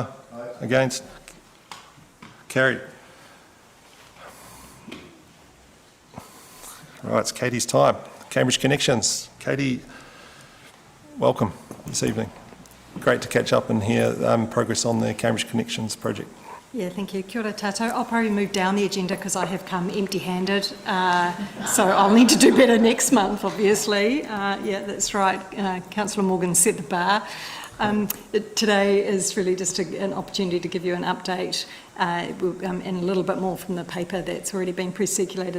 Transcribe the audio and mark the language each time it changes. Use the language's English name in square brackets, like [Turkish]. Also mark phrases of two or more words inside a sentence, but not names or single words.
[English] Against? Carried. Right, it's Katie's time. Cambridge Connections. Katie, welcome this evening. Great to catch up and hear progress on the Cambridge Connections project. Yeah, thank you. [Māori] Kia ora tātou. [English] I'll probably move down the agenda because I have come empty-handed, so I'll need to do better next month, obviously. Yeah, that's right. Councillor Morgan set the bar. Today is really just an opportunity to give you an update and a little bit more from the paper that's already been pre-circulated.